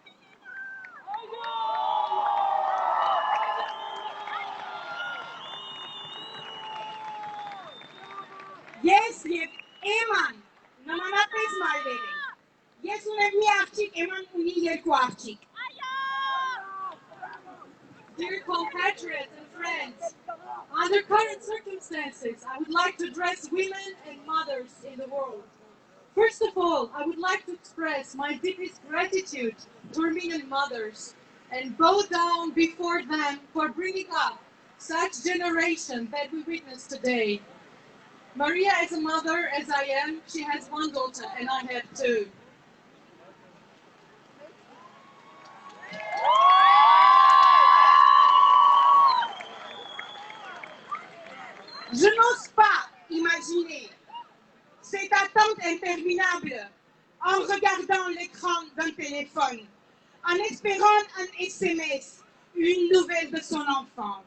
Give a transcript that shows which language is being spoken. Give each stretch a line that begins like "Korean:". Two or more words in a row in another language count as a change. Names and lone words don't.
Armenian: Ես և Էման նմանապես մայրեր ենք։ Ես ունեմ մի աղջիկ, Էման ունի երկու աղջիկ։
English: Dear compatriots and friends, under current circumstances, I would like to address women and mothers in the world. First of all, I would like to express my deepest gratitude to Armenian mothers and bow down before them for bringing up such generation that we witness today. Maria is a mother as I am. She has one daughter and I have two.
French: Je n'ose pas imaginer cette attente interminable en regardant l'écran d'un téléphone, en espérant un SMS, une nouvelle de son enfant.